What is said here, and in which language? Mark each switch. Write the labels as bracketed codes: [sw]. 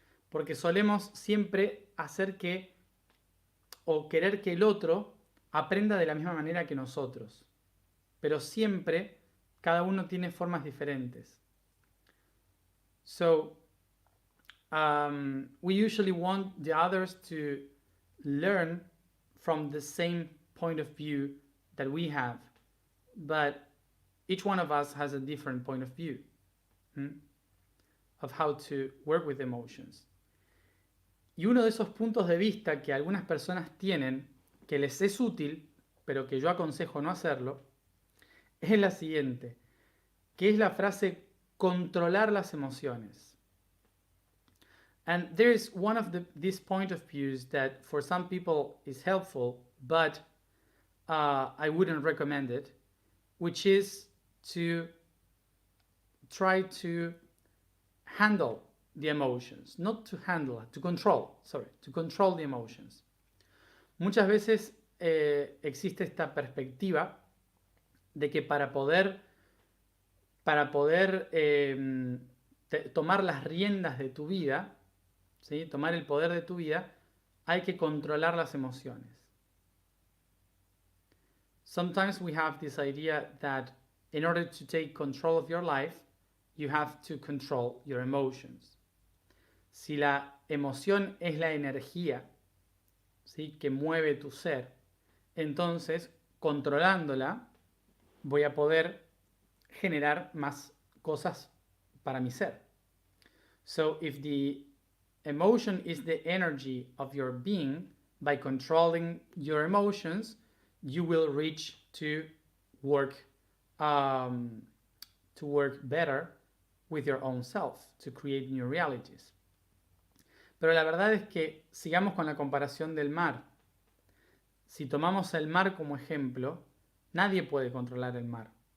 [es] Porque solemos siempre hacer que, o querer que el otro aprenda de la misma manera que nosotros. Pero siempre cada uno tiene formas diferentes. [en] So, we usually want the others to learn from the same point of view that we have. But each one of us has a different point of view of how to work with emotions. [es] Y uno de esos puntos de vista que algunas personas tienen, que les es útil, pero que yo aconsejo no hacerlo, es la siguiente, que es la frase controlar las emociones. [en] And there is one of these point of views that for some people is helpful, but I wouldn't recommend it, which is to try to handle the emotions, not to handle, to control the emotions. [es] Muchas veces existe esta perspectiva de que para poder tomar las riendas de tu vida, ¿sí? Tomar el poder de tu vida, hay que controlar las emociones. [en] Sometimes we have this idea that in order to take control of your life, you have to control your emotions. [es] si la emoción es la energía, ¿sí?, que mueve tu ser, entonces, controlándola, voy a poder generar más cosas para mi ser. [en] So, if the emotion is the energy of your being, by controlling your emotions, you will reach to work better with your own self, to create new realities. [es] Pero la verdad es que sigamos con la comparación del mar. Si tomamos el mar como ejemplo, nadie puede controlar el mar.